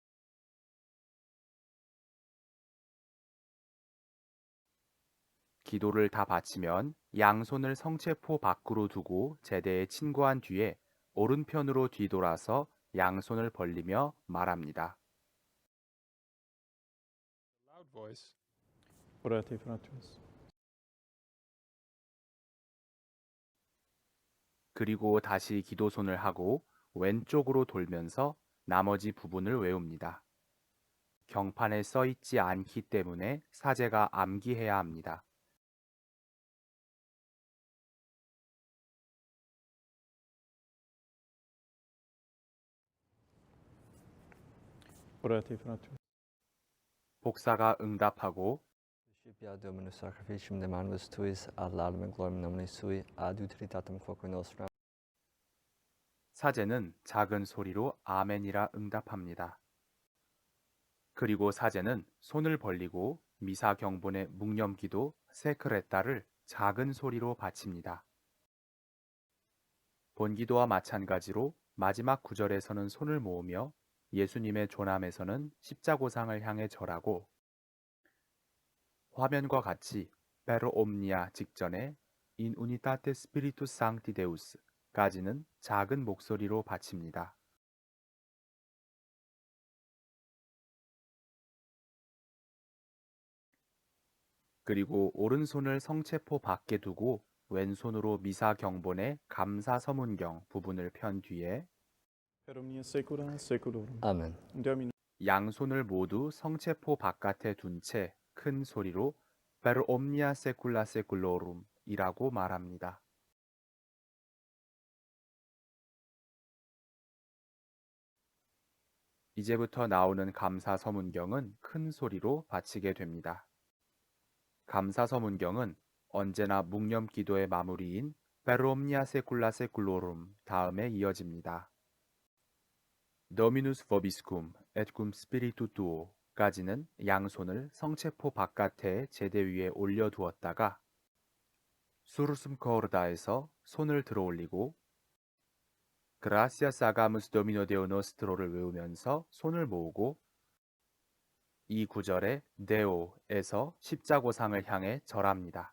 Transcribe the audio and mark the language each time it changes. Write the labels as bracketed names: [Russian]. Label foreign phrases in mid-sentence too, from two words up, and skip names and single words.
[Korean] 기도를 다 바치면 양손을 성체포 밖으로 두고 제대에 친구한 뒤에 오른편으로 뒤돌아서 양손을 벌리며 말합니다. [English] Loud voice. [Latin] Orate fratres. [Korean] 그리고 다시 기도손을 하고 왼쪽으로 돌면서 나머지 부분을 외웁니다. 경판에 써 있지 않기 때문에 사제가 암기해야 합니다. Orate fratres. 복사가 응답하고 [Latin] Principia Dominus sacrificium de manibus tuis ad laudem et gloriam nomini sui ad utilitatem quoque nostram. [Korean] 사제는 작은 소리로 아멘이라 응답합니다. 그리고 사제는 손을 벌리고 미사 경본의 묵념기도 세크레타를 작은 소리로 바칩니다. 본기도와 마찬가지로 마지막 구절에서는 손을 모으며 예수님의 조남에서는 십자고상을 향해 절하고 화면과 같이 [Latin] Per omnia [Korean] 직전에 [Latin] In unitate spiritus sancti Deus [Korean] 까지는 작은 목소리로 바칩니다. 그리고 오른손을 성체포 밖에 두고 왼손으로 미사 경본의 감사 서문경 부분을 편 뒤에 [Latin] Per omnia saecula saeculorum. Amen. Domino [Korean] 양손을 모두 성체포 바깥에 둔 채 큰 소리로 [Latin] Per omnia saecula saeculorum [Korean] 이라고 말합니다. 이제부터 나오는 감사 서문경은 큰 소리로 바치게 됩니다. 감사 서문경은 언제나 묵념 기도의 마무리인 [Latin] Per omnia saecula saeculorum [Korean] 다음에 이어집니다. [Latin] Dominus vobiscum et cum spiritu tuo [Korean] 까지는 양손을 성체포 바깥에 제대 위에 올려두었다가 [Latin] Sursum corda [Korean] 에서 손을 들어 올리고 [Latin] Gratias agamus Domino Deo Nostro [Korean] 를 외우면서 손을 모으고 이 구절에 Deo에서 십자고상을 향해 절합니다.